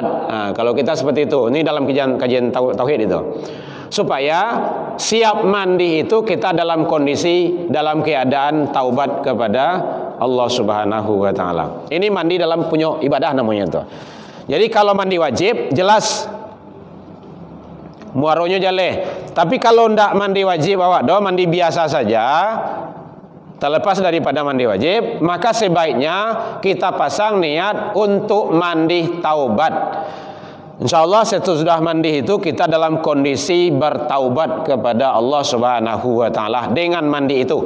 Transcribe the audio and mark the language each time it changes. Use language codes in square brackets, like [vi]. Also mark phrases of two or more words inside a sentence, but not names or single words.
[id] Kalau kita seperti itu, ini dalam kajian tauhid itu, supaya siap mandi itu kita dalam kondisi, dalam keadaan taubat kepada Allah [ar] سبحانه وتعالى. [id] Ini mandi dalam punya ibadah namanya itu. Jadi kalau mandi wajib jelas [min] muaronya jaleh. [id] Tapi kalau ndak mandi wajib awak do mandi biasa saja, terlepas daripada mandi wajib, maka sebaiknya kita pasang niat untuk mandi taubat. Insyaallah sesudah mandi itu kita dalam kondisi bertaubat kepada Allah [ar] سبحانه وتعالى [id] dengan mandi itu.